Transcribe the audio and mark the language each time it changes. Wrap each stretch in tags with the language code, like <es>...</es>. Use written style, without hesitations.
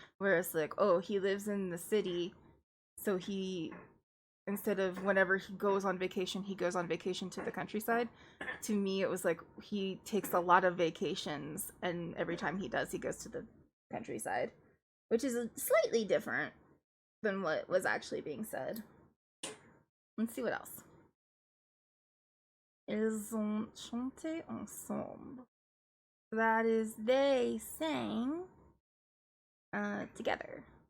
<en>Whereas like, oh, he lives in the city, so he, instead of whenever he goes on vacation, he goes on vacation to the countryside. To me, it was like he takes a lot of vacations, and every time he does, he goes to the countryside, which is slightly different than what was actually being said. Let's see what else.</en> <fr>Ils ont chanté ensemble.</fr> <en>That is, they sang together.</en>